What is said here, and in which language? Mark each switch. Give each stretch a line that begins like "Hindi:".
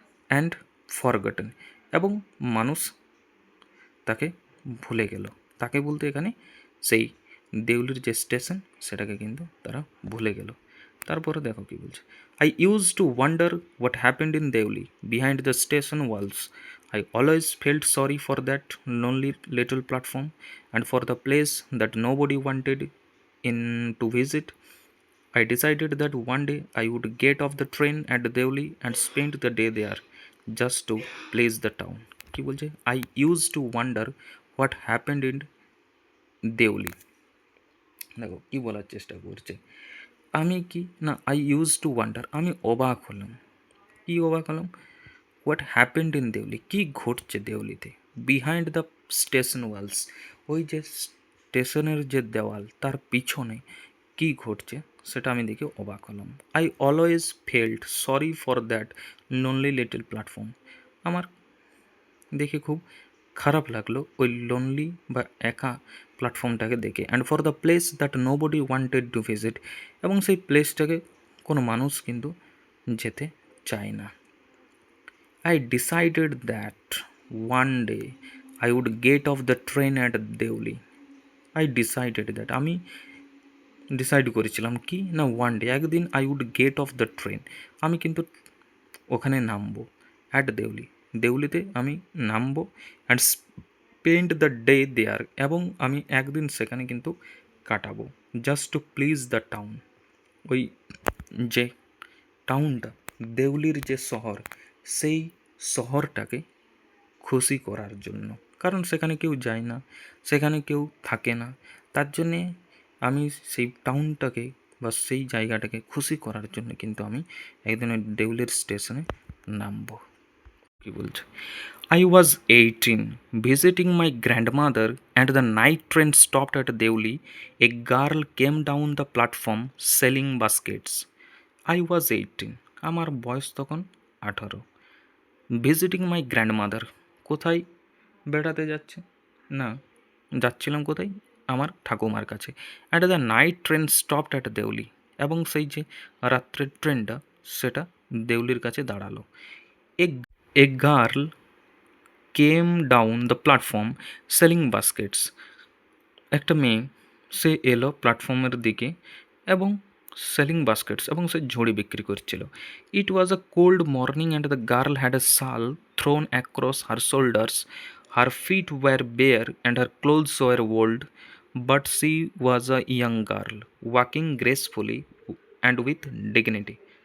English: and forgotten,
Bangla: এবং মানুষ তাকে ভুলে গেল, তাকে বলতে এখানে সেই দেউলির যে স্টেশন সেটাকে কিন্তু তারা ভুলে গেল। তারপরে দেখো কি বলছে,
English: I used to wonder what happened in Deoli behind the station walls, I always felt sorry for that lonely little platform and for the place that nobody wanted in to visit. I decided that one day I would get off the train at Deoli and spend the day there just to please the town.
Bangla: কি বলছে,
English: I used to wonder what happened in Deoli.
Bangla: দেখো কি বলার চেষ্টা করছে, আমি কি না,
English: I used to wonder,
Bangla: আমি অবাক হলাম, কি অবাক হলাম,
English: what happened in Deoli,
Bangla: কী ঘটছে দেউলিতে,
English: behind the station walls,
Bangla: ওই যে স্টেশনের যে দেওয়াল তার পিছনে কী ঘটছে সেটা আমি দেখে অবাক হলাম।
English: I always felt sorry for that lonely little platform,
Bangla: আমার দেখে খুব খারাপ লাগলো ওই লোনলি বা একা প্ল্যাটফর্মটাকে দেখে।
English: and for the place that nobody wanted to visit,
Bangla: এবং সেই প্লেসটাকে কোনো মানুষ কিন্তু যেতে চায় না।
English: I decided that one day I would get off the train at Deoli. I decided that,
Bangla: আমি ডিসাইড করেছিলাম কি না,
English: one day, একদিন I would get off the train,
Bangla: আমি কিন্তু ওখানে নামবো,
English: at Deoli,
Bangla: দেউলিতে আমি নামবো,
English: and spend the day there,
Bangla: এবং আমি একদিন সেখানে কিন্তু কাটাবো,
English: just to please the town, ওই
Bangla: যে টাউনটা দেউলির যে শহর, সেই শহরটাকে খুশি করার জন্য, কারণ সেখানে কেউ যায় না, সেখানে কেউ থাকে না, তার জন্যে আমি সেই টাউনটাকে বা সেই জায়গাটাকে খুশি করার জন্য কিন্তু আমি একদিন ওই দেউলির স্টেশনে নামবো। কি বলছে,
English: I was 18, visiting my grandmother, and the night train stopped at Deuli. A girl came down the platform selling baskets. I was 18,
Bangla: আমার বয়স তখন 18।
English: visiting my grandmother,
Bangla: কোথায় বেড়াতে যাচ্ছে না, যাচ্ছিলাম কোথায়, আমার ঠাকুমার কাছে।
English: at the night train stopped at Deoli,
Bangla: এবং সেই যে রাত্রের ট্রেনটা সেটা দেউলির কাছে দাঁড়ালো।
English: a girl came down the platform selling baskets,
Bangla: একটা মেয়ে সে এলো প্ল্যাটফর্মের দিকে এবং
English: selling baskets,
Bangla: এবং সে ঝুড়ি বিক্রি করছিল।
English: It was a cold morning and the girl had a shawl thrown across her shoulders, Her feet were bare and her clothes were old, but she was a young girl, walking gracefully and with dignity.